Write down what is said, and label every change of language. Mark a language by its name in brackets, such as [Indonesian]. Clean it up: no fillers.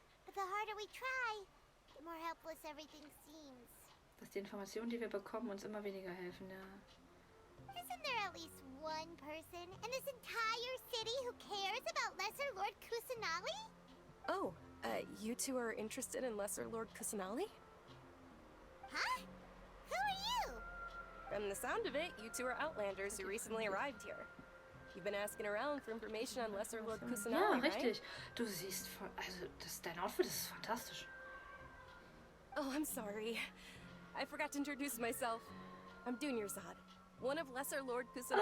[English] But the harder we try, the more helpless everything seems. [German] Dass die Informationen, die wir bekommen, uns immer weniger helfen, ja. [English] Isn't there at least one person in this entire city who cares about Lesser Lord Kusanali? Oh, you two are interested in Lesser Lord Kusanali? Huh? Who are you? From the sound of it, you two are Outlanders who recently arrived here. You've been asking around for information on Lesser Lord [German] Ja, [English] Kusanali, right? [German] richtig. Du siehst, also dein Outfit ist fantastisch. [English] Oh, I'm sorry. I forgot to introduce myself. I'm Dunyarzad, one of Lesser Lord Kusanali's